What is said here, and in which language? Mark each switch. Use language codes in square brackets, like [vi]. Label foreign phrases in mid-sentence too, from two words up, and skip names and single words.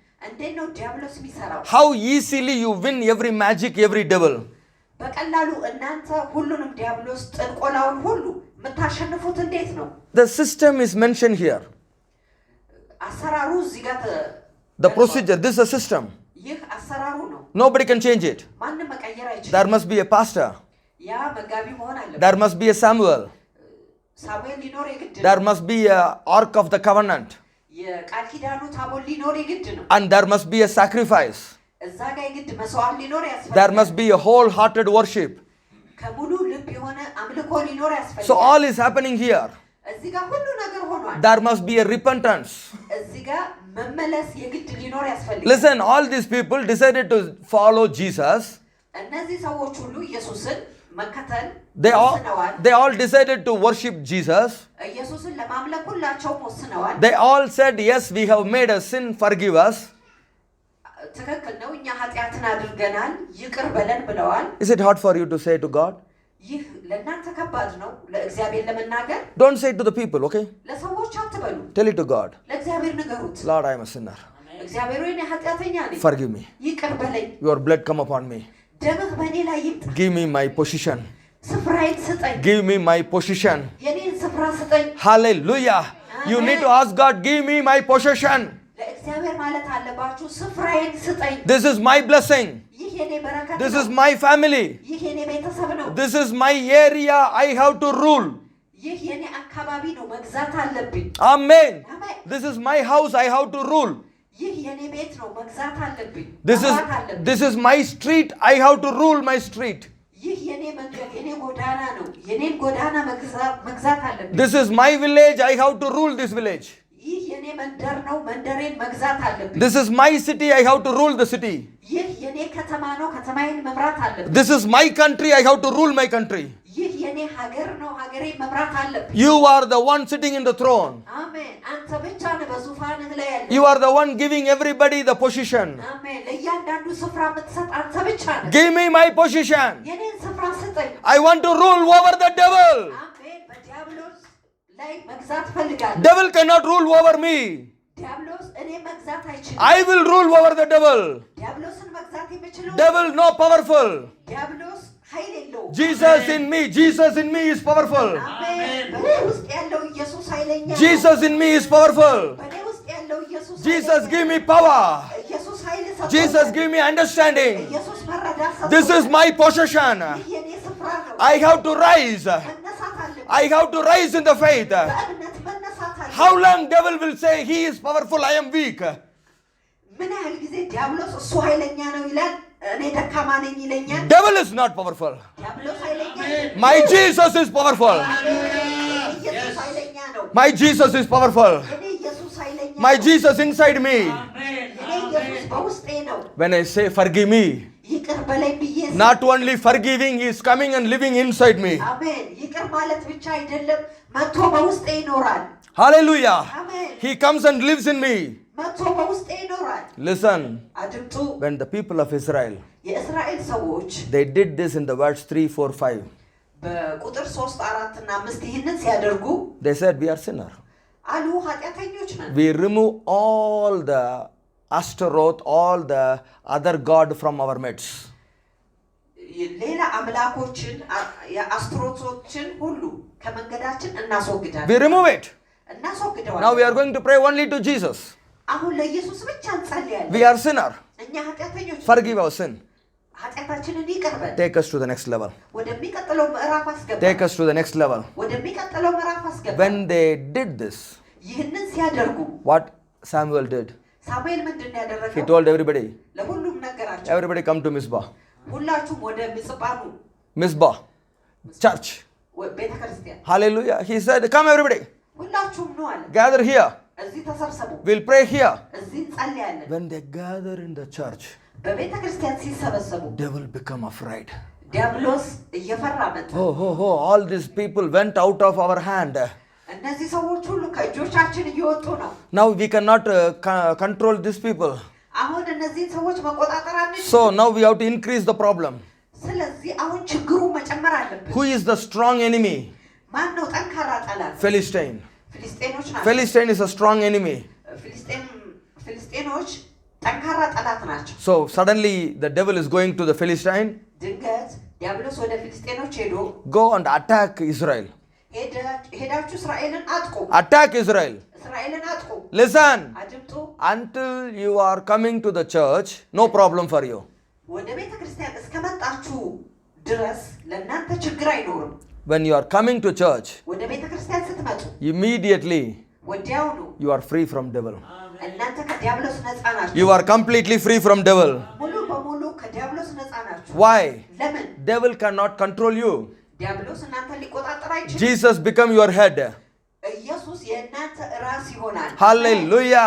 [en] How easily you win every magic, every devil. The system is mentioned here. The procedure, this is a system. [am] ይህ አሰራሩ ነው። [en] Nobody can change it. [am] ማንም መቀየር አይችልም። [en] There must be a pastor. [am] ያ መጋቢ መሆን አለበት። [en] There must be a Samuel. [am] ሳሙኤል ሊኖር የግድ ነው። [en] There must be a ark of the covenant. [am] የቃል ኪዳኑ ታቦት ሊኖር የግድ ነው። [en] And there must be a sacrifice. [am] እዛ ጋር የግድ መስዋዕት ሊኖር ያስፈልጋል። [en] There must be a wholehearted worship. [am] ከሙሉ ልብ የሆነ አምልኮ ሊኖር ያስፈልጋል። [en] So all is happening here. [am] እዚህ ጋር ሁሉ ነገር ሆኗል። [en] There must be a repentance. [am] እዚህ ጋር መመለስ የግድ ሊኖር ያስፈልጋል። [en] Listen, all these people decided to follow Jesus. [am] እነዚህ ሰዎች ሁሉ ኢየሱስን መከተል [en] They [am] ወስነዋል። [en] all decided to worship Jesus. [am] ኢየሱስን ለማምለክ ሁላቸውም ወስነዋል። [en] They all said, yes, we have made a sin, forgive us. [am] ትክክል ነው፣ እኛ ኃጢአትን አድርገናል ይቅር በለን ብለዋል። [en] Is it hard for you to say to God? [am] ይህ ለእናንተ ከባድ ነው ለእግዚአብሔር ለመናገር። [en] Don't say it to the people, okay? [am] ለሰዎች አትበሉ፣ [en] Tell it to God. [am] ለእግዚአብሔር ንገሩት። [en] Lord, I am a sinner. [am] እግዚአብሔር ሆይ እኔ ኃጢአተኛ ነኝ፣ [en] Forgive me. [am] ይቅር በለኝ። [en] Your blood come upon me. [am] ደምህ በእኔ ላይ ይምጣ። [en] Give me my position. [am] ስፍራዬን ስጠኝ። [en] Give me my position. [am] የኔን ስፍራ ስጠኝ። [en] Hallelujah. You need to ask God, give me my possession. [am] ለእግዚአብሔር ማለት አለባችሁ፣ ስፍራዬን ስጠኝ። [en] This is my blessing. [am] ይህ የኔ በረከት [en] This [am] ነው። [en] is my family. [am] ይህ የኔ ቤተሰብ ነው። [en] This is my area. I have to rule. [am] ይህ የኔ አካባቢ ነው፣ መግዛት አለብኝ። [en] Amen. [am] አሜን። [en] This is my house. I have to rule. [am] ይህ የኔ ቤት ነው፣ መግዛት አለብኝ። [en] This is my street. I have to rule my street. [am] ይህ የኔ መንገድ የኔ ጎዳና ነው፣ የኔን ጎዳና መግዛት አለብኝ። [en] This is my village. I have to rule this village. [am] ይህ የኔ መንደር ነው፣ መንደሬን መግዛት አለብኝ። [en] This is my city. I have to rule the city. [am] ይህ የኔ ከተማ ነው፣ ከተማዬን መምራት አለብኝ። [en] This is my country. I have to rule my country. [am] ይህ የኔ ሀገር ነው፣ ሀገሬን መምራት አለብኝ። [en] You are the one sitting in the throne. [am] አሜን። አንተ ብቻ ነህ በዙፋንህ ላይ ያለ። [en] You are the one giving everybody the position. [am] አሜን። ለእያንዳንዱ ስፍራ የምትሰጥ አንተ ብቻ ነህ። [en] Give me my position. [am] የኔን ስፍራ ስጠኝ። [en] I want to rule over the devil. [am] አሜን። በዲያብሎስ ላይ መግዛት ፈልጋለሁ። [en] Devil cannot rule over me. [am] ዲያብሎስ እኔ መግዛት አይችልም። [en] I will rule over the devil. [am] ዲያብሎስን መግዛት የሚችለው [en] Devil no powerful. [am] ዲያብሎስ ኃይል የለውም። [en] Jesus in me. Jesus in me is powerful. [am] አሜን። በእኔ ውስጥ ያለው ኢየሱስ ኃይለኛ ነው። [en] Jesus in me is powerful. [am] በእኔ ውስጥ ያለው ኢየሱስ [en] Jesus [am] ኃይለኛ [en] give [am] ነው። [en] me power. [am] ኢየሱስ ኃይል ሰጥቶኛል። [en] Jesus give me understanding. [am] ኢየሱስ መረዳት ሰጥቶኛል። [en] This is my possession. [am] ይህ የኔ ስፍራ ነው። [en] I have to rise. [am] መነሳት አለብኝ። [en] I have to rise in the faith. [am] በእምነት መነሳት አለብኝ። [en] How long devil will say he is powerful, I am weak. [am] ምን ያህል ጊዜ ዲያብሎስ እሱ ኃይለኛ ነው ይላል፣ እኔ ደካማ ነኝ ይለኛል። [en] Devil is not powerful. [am] ዲያብሎስ ኃይለኛ ነው። [en] My Jesus is powerful. [am] ኢየሱስ ኃይለኛ ነው። [en] My Jesus is powerful. [am] እኔ ኢየሱስ ኃይለኛ [en] My [am] ነው። [en] Jesus inside me. [am] እኔ ኢየሱስ በውስጤ ነው። [en] When I say forgive me, [am] ይቅር በለኝ ብዬ [en] not only forgiving, he is coming and living inside me. [am] አሜን። ይቅር ማለት ብቻ አይደለም፣ መጥቶ በውስጤ ይኖራል። [en] Hallelujah. [am] አሜን። [en] He comes and lives in me. [am] መጥቶ በውስጤ ይኖራል። [en] Listen, [am] አድምጡ። [en] when the people of Israel, [am] የእስራኤል ሰዎች [en] they did this in the verse 3, 4, 5. [am] በቁጥር 3፣ 4 እና 5 ይህንን ሲያደርጉ [en] They said, we are sinner. [am] አሉ ኃጢአተኞች ነን። [en] We remove all the Astaroth, all the other god from our midst. [am] ሌላ አምላኮችን የአስትሮቶችን ሁሉ ከመንገዳችን እናስወግዳለን። [en] We remove it. [am] እናስወግደዋለን። [en] Now we are going to pray only to Jesus. [am] አሁን ለኢየሱስ ብቻ እንጸልያለን። [en] We are sinner. [am] እኛ ኃጢአተኞች ነን። [en] Forgive our sin. [am] ኃጢአታችንን ይቅር በል። [en] Take us to the next level. [am] ወደሚቀጥለው ምዕራፍ አስገባ። [en] Take us to the next level. [am] ወደሚቀጥለው ምዕራፍ አስገባ። [en] When they did this, [am] ይህንን ሲያደርጉ [en] what Samuel did, [am] ሳሙኤል ምንድን ነው ያደረገው? [en] he told everybody, [am] ለሁሉም ነገራቸው። [en] everybody come to Mizpah. [am] ሁላችሁም ወደ ምጽጳ ኑ። [en] Mizpah, church. [am] ቤተ ክርስቲያን። [en] Hallelujah. He said, come everybody. [am] ሁላችሁም ኑ አለ። [en] Gather here. [am] እዚህ ተሰብሰቡ። [en] We'll pray here. [am] እዚህ እንጸልያለን። [en] When they gather in the church, [am] በቤተ ክርስቲያን ሲሰበሰቡ [en] devil become afraid. [am] ዲያብሎስ እየፈራ መጣ። [en] All these people went out of our hand. [am] እነዚህ ሰዎች ሁሉ ከእጆቻችን እየወጡ ነው። [en] Now we cannot control these people. [am] አሁን እነዚህን ሰዎች መቆጣጠር አንችልም። [en] So now we have to increase the problem. [am] ስለዚህ አሁን ችግሩ መጨመር አለብን። [en] Who is the strong enemy? [am] ማን ነው ጠንካራ ጠላት? [en] Philistine. [am] ፍልስጤኖች ናቸው። [en] Philistine is a strong enemy. [am] ፍልስጤኖች ጠንካራ ጠላት ናቸው። [en] So suddenly the devil is going to the Philistine. [am] ድንገት ዲያብሎስ ወደ ፍልስጤኖች ሄዶ [en] Go and attack Israel. [am] ሄዳችሁ እስራኤልን አጥቁ [en] Attack Israel. [am] እስራኤልን አጥቁ [en] Listen. [am] አድምጡ [en] Until you are coming to the church, no problem for you. [am] ወደ ቤተ ክርስቲያን እስከመጣችሁ ድረስ ለእናንተ ችግር አይኖርም [en] When you are coming to church, [am] ወደ ቤተ ክርስቲያን ስትመጡ [en] immediately [am] ወዲያውኑ [en] you are free from devil. [am] እናንተ ከዲያብሎስ ነፃ ናችሁ [en] You are completely free from devil. [am] ሙሉ በሙሉ ከዲያብሎስ ነፃ ናችሁ [en] Why? [am] ለምን [en] Devil cannot control you. [am] ዲያብሎስ እናንተ ሊቆጣጠር አይችልም [en] Jesus become your head. [am] ኢየሱስ የእናንተ ራስ ይሆናል [en] Hallelujah.